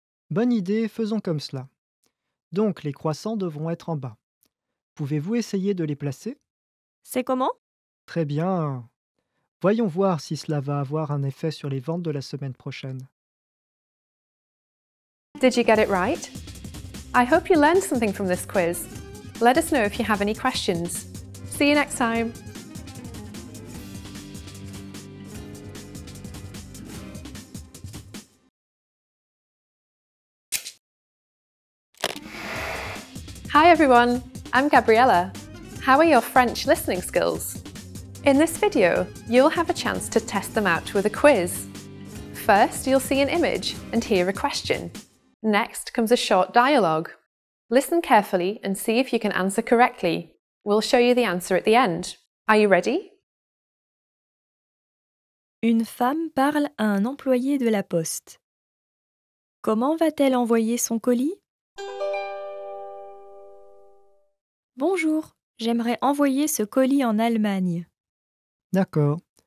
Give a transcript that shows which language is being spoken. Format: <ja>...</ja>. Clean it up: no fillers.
<fr>Bonne idée, faisons comme cela. Donc, les croissants devront être en bas. Pouvez-vous essayer de les placer? C'est comment? Très bien. Voyons voir si cela va avoir un effet sur les ventes de la semaine prochaine.</fr> <en>Did you get it right? I hope you learned something from this quiz. Let us know if you have any questions. See you next time. Hi everyone, I'm Gabriella. How are your French listening skills? In this video, you'll have a chance to test them out with a quiz. First, you'll see an image and hear a question. Next comes a short dialogue. Listen carefully and see if you can answer correctly. We'll show you the answer at the end. Are you ready?</en> <fr>Une femme parle à un employé de la poste. Comment va-t-elle envoyer son colis? Bonjour, j'aimerais envoyer ce colis en Allemagne. D'accord.</fr>